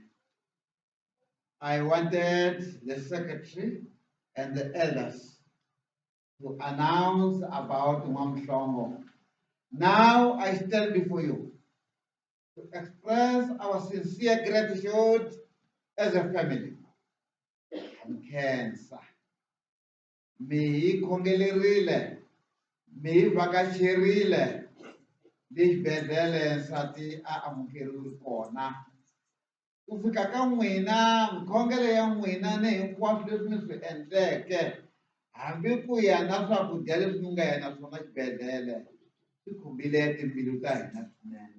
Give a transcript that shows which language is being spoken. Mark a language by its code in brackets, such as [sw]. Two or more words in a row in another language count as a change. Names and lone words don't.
[en] I wanted the secretary and the elders to announce about Mwamhlongo. Now I stand before you to express our sincere gratitude as a family. Cancer. [ts] Mi khongelerile, mi vakacherile, lexibedhlele nsati a amukeriwe kona. Ku fika ka n'wina, mikhongelo ya n'wina ni hinkwaswo leswi mi swi endleke, hambi ku ya na swakudya leswi mi nga ya na swona xibedhlele, swi khumbile timbilu ta hina swinene.